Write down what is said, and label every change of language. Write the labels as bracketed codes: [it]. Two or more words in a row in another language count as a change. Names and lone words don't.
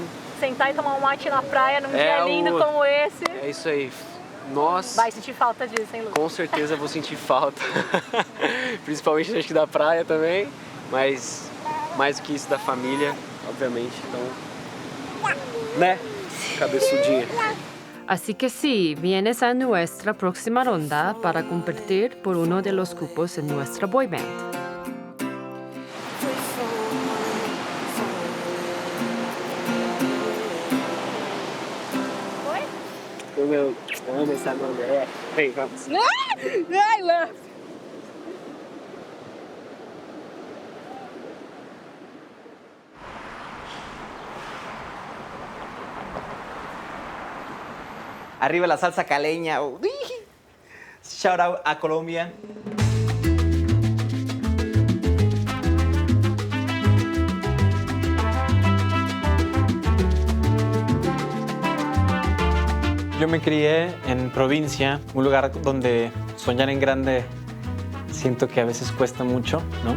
[pt] Sentar e tomar um mate na praia num dia lindo como esse. É isso aí. Nós... Vai sentir falta disso, hein, Lu? Com certeza vou sentir falta. Principalmente acho que da praia também, mas mais do que isso da família, obviamente. Então, né? Cabeçudinha. [es] Así que sí, vienes a nuestra próxima ronda para competir por uno de los cupos en nuestra boy band. [pt] Eu amo essa mulher. Vem, vamos. Ai, Léo! [es] Arriba la salsa caleña. [en] Shout out a Colombia. [es] Yo me crié en provincia, un lugar donde soñar en grande siento que a veces cuesta mucho, ¿no?